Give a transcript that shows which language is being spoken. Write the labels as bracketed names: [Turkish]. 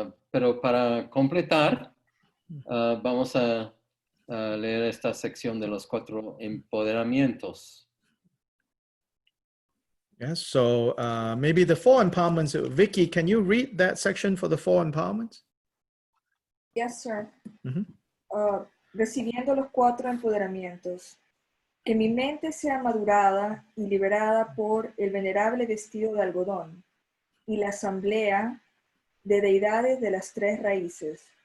[Spanish] Pero para completar, vamos a leer esta sección de los 4 empoderamientos. [English] Yes, so maybe the 4 empowerments. Vicky, can you read that section for the 4 empowerments? Yes, sir. [Spanish] Recibiendo los 4 empoderamientos. Que mi mente sea madurada y liberada por el venerable vestido de algodón y la asamblea de deidades de las 3 raíces.